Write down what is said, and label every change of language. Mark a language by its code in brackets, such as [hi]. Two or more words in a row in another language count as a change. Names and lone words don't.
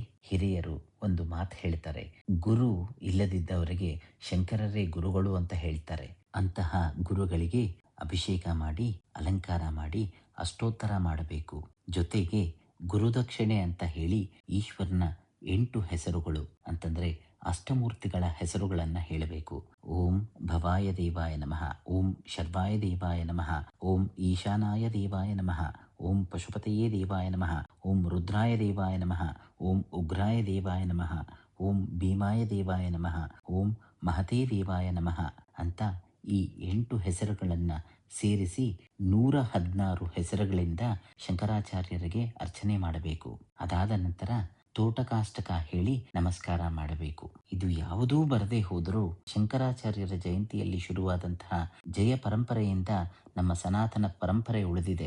[kn] ಹಿರಿಯರು ಒಂದು ಮಾತು ಹೇಳ್ತಾರೆ, ಗುರು ಇಲ್ಲದಿದ್ದವರಿಗೆ ಶಂಕರರೇ ಗುರುಗಳು ಅಂತ ಹೇಳ್ತಾರೆ. ಅಂತಹ ಗುರುಗಳಿಗೆ ಅಭಿಷೇಕ ಮಾಡಿ ಅಲಂಕಾರ ಮಾಡಿ ಅಷ್ಟೋತ್ತರ ಮಾಡಬೇಕು. ಜೊತೆಗೆ ಗುರುದಕ್ಷಿಣೆ ಅಂತ ಹೇಳಿ ಈಶ್ವರನ 8 ಹೆಸರುಗಳು ಅಂತಂದ್ರೆ ಅಷ್ಟಮೂರ್ತಿಗಳ ಹೆಸರುಗಳನ್ನ ಹೇಳಬೇಕು. [sa] ಓಂ ಭವಾಯ ದೇವಾಯ ನಮಃ, ಓಂ ಶರ್ವಾಯ ದೇವಾಯ ನಮಃ, ಓಂ ಈಶಾನಾಯ ದೇವಾಯ ನಮಃ, ಓಂ ಪಶುಪತಯೇ ದೇವಾಯ ನಮಃ, ಓಂ ರುದ್ರಾಯ ದೇವಾಯ ನಮಃ, ಓಂ ಉಗ್ರಾಯ ದೇವಾಯ ನಮಃ, ಓಂ ಭೀಮಾಯ ದೇವಾಯ ನಮಃ, ಓಂ ಮಹತೇ ದೇವಾಯ ನಮಃ [kn] ಅಂತ ಈ 8 ಹೆಸರುಗಳನ್ನ ಸೇರಿಸಿ 116 ಹೆಸರುಗಳಿಂದ ಶಂಕರಾಚಾರ್ಯರಿಗೆ ಅರ್ಚನೆ ಮಾಡಬೇಕು. ಅದಾದ ನಂತರ ತೋಟಕಾಷ್ಟಕ ಹೇಳಿ ನಮಸ್ಕಾರ ಮಾಡಬೇಕು. ಇದು ಯಾವುದೂ ಬರದೇ ಹೋದರೂ ಶಂಕರಾಚಾರ್ಯರ ಜಯಂತಿಯಲ್ಲಿ ಶುರುವಾದಂತಹ ಜಯ ಪರಂಪರೆಯಿಂದ ನಮ್ಮ ಸನಾತನ ಪರಂಪರೆ ಉಳಿದಿದೆ.